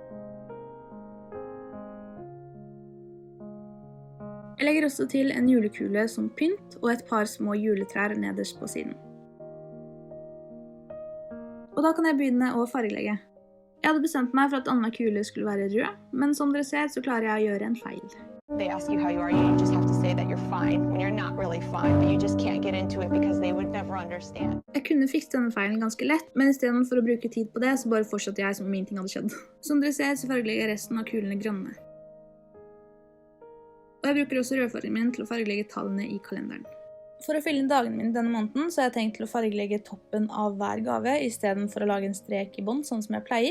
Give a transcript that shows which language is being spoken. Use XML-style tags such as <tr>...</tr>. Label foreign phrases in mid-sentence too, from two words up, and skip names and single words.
<no>Jeg legger også til en julekule som pynt, og et par små juletrær nederst på siden. Og da kan jeg begynne å fargelegge. Jeg hadde bestemt meg for at annenhver kule skulle være rød, men som dere ser så klarer jeg å gjøre en feil.</no> <en>They ask you how you are, you just have to say that you're fine when you're not really fine, but you just can't get into it because they would never understand.</en> <no>Jeg kunne fikse denne feilen ganske lett, men i stedet for å bruke tid på det, så bare fortsatte jeg som om ingenting hadde skjedd. Som dere ser, så fargelegger jeg resten av kulene grønne. Og jeg bruker også rødfargen min til å fargelegge tallene i kalenderen. For å fylle inn dagene mine denne måneden, så har jeg tenkt til å fargelegge toppen av hver gave, i stedet for å lage en strek i bånd, sånn som jeg pleier.</no>